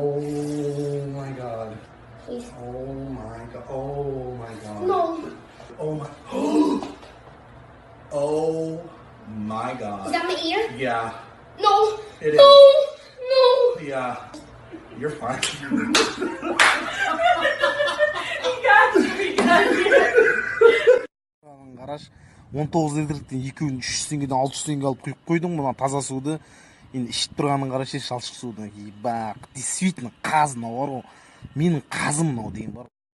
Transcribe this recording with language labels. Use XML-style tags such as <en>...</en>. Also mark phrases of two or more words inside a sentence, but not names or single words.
<en>Oh my god. Please. Oh my god. Oh my god. No. Oh my. Oh my god. Is that my ear? Yeah. No. It no. is. No. Yeah. You're fine.</en> <kk>Қараш 19 литрден 200-300 теңгеден 600 теңге алып құйып қойдың мына таза суды енді ішіп тұрғанын қарашы шалшық суды бақ действительно қаз мынау бар ғой менің қазым мынау деген бар.</kk>